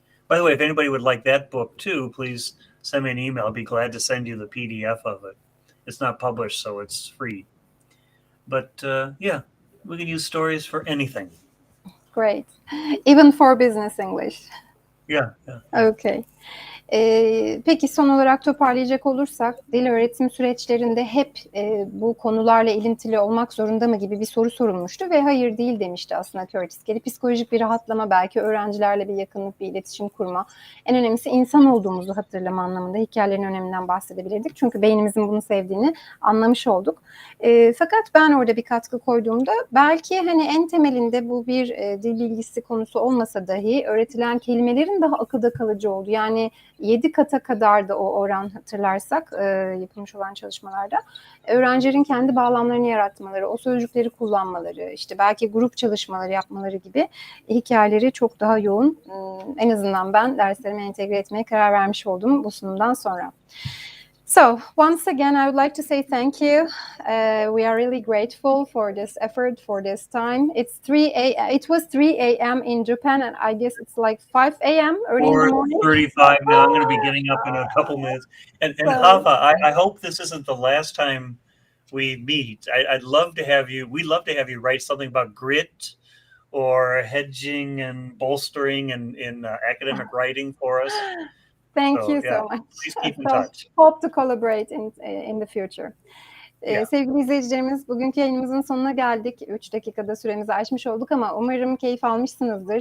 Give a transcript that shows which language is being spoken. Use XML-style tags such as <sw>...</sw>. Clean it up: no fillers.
<en>By the way, if anybody would like that book too, please send me an email. I'll be glad to send you the PDF of it. It's not published, so it's free. But yeah, we can use stories for anything. Great. Even for business English. Yeah. Okay.</en> <tr>Peki son olarak toparlayacak olursak, dil öğretim süreçlerinde hep bu konularla ilintili olmak zorunda mı gibi bir soru sorulmuştu ve hayır değil demişti aslında Curtis Kelly. Psikolojik bir rahatlama, belki öğrencilerle bir yakınlık, bir iletişim kurma. En önemlisi insan olduğumuzu hatırlama anlamında hikayelerin öneminden bahsedebilirdik. Çünkü beynimizin bunu sevdiğini anlamış olduk. Fakat ben orada bir katkı koyduğumda belki en temelinde bu bir dil bilgisi konusu olmasa dahi öğretilen kelimelerin daha akılda kalıcı olduğu. Yani 7 kata kadar da o oran hatırlarsak yapılmış olan çalışmalarda öğrencilerin kendi bağlamlarını yaratmaları, o sözcükleri kullanmaları, işte belki grup çalışmaları yapmaları gibi hikayeleri çok daha yoğun, en azından ben derslerime entegre etmeye karar vermiş oldum bu sunumdan sonra.</tr> <en>So, once again, I would like to say thank you. We are really grateful for this effort, for this time. It was 3 a.m. in Japan, and I guess it's like 5 a.m. early in the morning. 4:35 now. I'm going to be getting up in a couple minutes. And Hava, I hope this isn't the last time we meet. I'd love to have you. We'd love to have you write something about grit or hedging and bolstering in academic writing for us. Thank you so much. Please keep in touch. Hope to collaborate in the future.</en> <tr>Sevgili izleyicilerimiz, bugünkü yayınımızın sonuna geldik. 3 dakikada süremizi aşmış olduk ama umarım keyif almışsınızdır.</tr>